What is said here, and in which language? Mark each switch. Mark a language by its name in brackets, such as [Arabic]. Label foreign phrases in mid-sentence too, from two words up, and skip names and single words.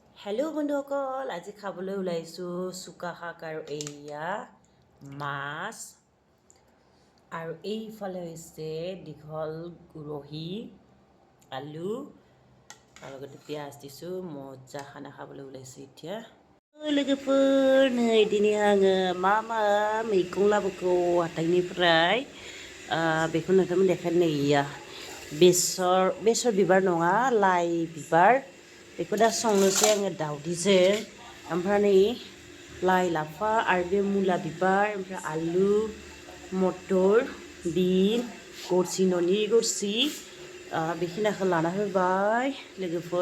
[Assamese] হেল্ল' বন্ধুসকল, আজি খাবলৈ ওলাইছোঁ চুকা শাক আৰু এয়া মাছ আৰু এইফালে হৈছে দীঘল উৰহি আলু আৰু লগতে পিঁয়াজ দিছোঁ। মজা খানা খাবলৈ ওলাইছোঁ এতিয়া। [Bodo] लोगोफोर नै दिनै आङो मा मैगं लाबोगौ हाथाइनिफ्राय बेखौ नोंथांमोन देखायनो नैया बेसर बिबार नङा लाइ बिबार। बेखौ दा संनोसै आङो दावदैजों, ओमफ्राय नै लाइ लाफा आरो बे मुला बिबार, ओमफ्राय आलु मटर बिन गरसि न'नि गरसि बेखिनिखौ लाना होबाय लोगोफोर।